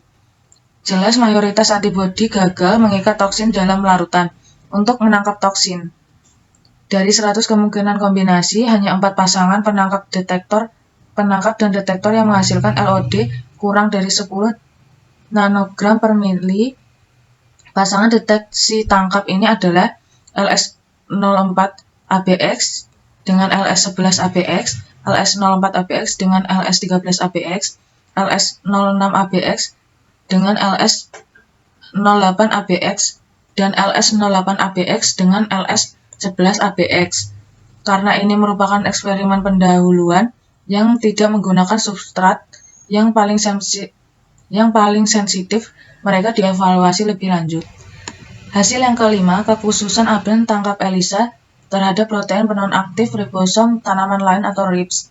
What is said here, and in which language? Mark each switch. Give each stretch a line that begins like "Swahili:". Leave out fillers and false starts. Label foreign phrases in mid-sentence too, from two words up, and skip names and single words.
Indonesian: Jelas mayoritas antibodi gagal mengikat toksin dalam larutan untuk menangkap toksin. Dari 100 kemungkinan kombinasi, hanya 4 pasangan penangkap dan detektor yang menghasilkan LOD kurang dari 10 nanogram per mili. Pasangan deteksi tangkap ini adalah LS04ABX dengan LS11ABX, LS04ABX dengan LS13ABX, LS06ABX dengan LS08ABX, dan LS08ABX dengan LS11ABX. Karena ini merupakan eksperimen pendahuluan yang tidak menggunakan substrat yang paling sensitif, mereka dievaluasi lebih lanjut. Hasil yang kelima, kekhususan abrin tangkap ELISA terhadap protein penonaktif ribosom tanaman lain atau RIPS.